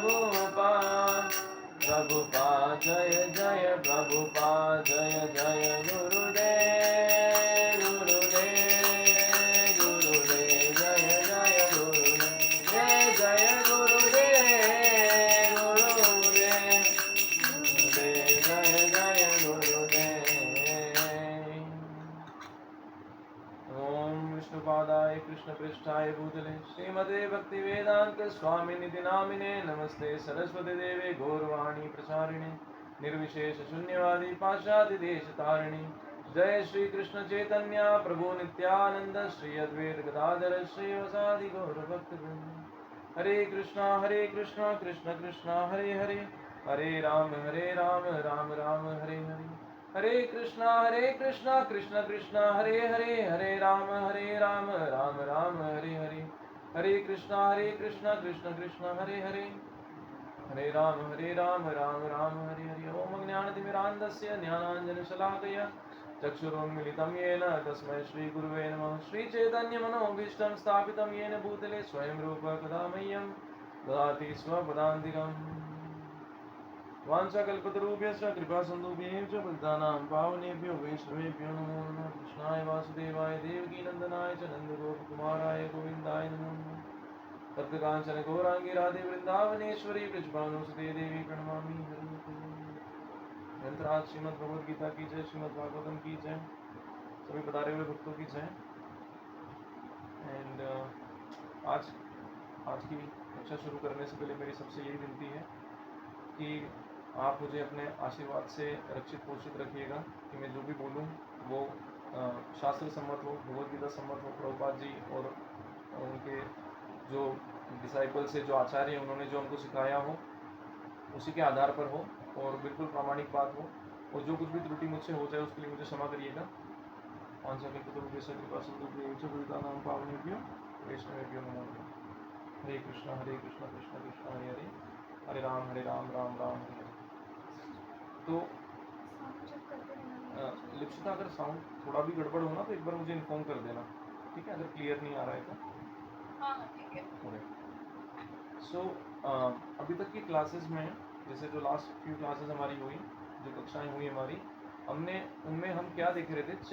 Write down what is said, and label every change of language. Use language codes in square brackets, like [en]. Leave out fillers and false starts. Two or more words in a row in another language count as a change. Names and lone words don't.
[sa] प्रभुपाद जय जय प्रभुपाद, जय जय गुरुदेव गुरुदेव जय जय गुरुदेव, जय जय गुरुदेव जय जय गुरुदेव। ओम विष्णुपादाय कृष्णपृष्ठाय भूतले श्रीमते भक्तिवेदांत स्वामिनिधि नामिने, नमस्ते सरस्वती देवे गौरवाणी प्रचारिणे, निर्विशेष शून्यवादी पाश्चात्य देश तारिणी। जय श्री कृष्ण चैतन्य प्रभु नित्यानंद, श्री अद्वैत गदाधर श्रीवासादि गौर भक्तवृंद। हरे कृष्णा कृष्ण कृष्ण हरे हरे, हरे राम राम राम हरे हरे, हरे कृष्णा कृष्ण कृष्ण हरे हरे, हरे राम राम राम हरे हरे, हरे कृष्णा कृष्ण कृष्ण हरे हरे, हरे राम राम हरे हरे। ओम ज्ञानतिमिरान्धस्य ज्ञानाञ्जनशलाकया चक्षुरुन्मिलितं येन तस्मै श्रीगुरुवे नमः। श्रीचैतन्यमनोभीष्टं स्थापितं येन भूतले स्वयं रूप कदा मह्यं ददाति स्वपदान्तिकम्। वाञ्छाकल्पतरुभ्यश्च कृपासिन्धुभ्यश्च पतितानां पावनेभ्यो वैष्णवेभ्यो नमो नमः। कृष्णाय वासुदेवाय देवकीनन्दनाय च नन्दगोपकुमाराय गोविन्दाय नमो नमः। तप्तकाञ्चन गौराङ्गी राधे वृन्दावनेश्वरी वृषभानुसुते देवी प्रणमामि हरि। [hi] ग्रंथराज श्रीमद् भगवद गीता की जय, श्रीमद् भागवतम की जय, सभी पधारे हुए भक्तों की जय। एंड आज आज की कक्षा शुरू करने से पहले मेरी सबसे यही विनती है कि आप मुझे अपने आशीर्वाद से रक्षित पोषित रखिएगा कि मैं जो भी बोलूँ वो शास्त्र सम्मत हो, भगवद गीता सम्मत हो, प्रभुपाद जी और उनके जो डिसाइपल्स है, जो आचार्य हैं, उन्होंने जो हमको सिखाया हो उसी के आधार पर हो और बिल्कुल प्रामाणिक बात हो, और जो कुछ भी त्रुटि मुझसे हो जाए उसके लिए मुझे क्षमा करिएगा। [sa] वैष्णवेभ्यो नमो नमः। हरे कृष्णा कृष्ण कृष्ण हरे हरे, हरे राम राम राम हरे हरे। [hi] तो लिप्सिता, अगर साउंड थोड़ा भी गड़बड़ हो ना तो एक बार मुझे इन्फॉर्म कर देना, ठीक है? अगर क्लियर नहीं आ रहा है तो। हाँ ठीक है। सो अभी तक की क्लासेस में, जैसे जो [en] last few classes [hi] हमारी हुई, जो कक्षाएं हुई हमारी, हमने उनमें हम क्या देख रहे थे?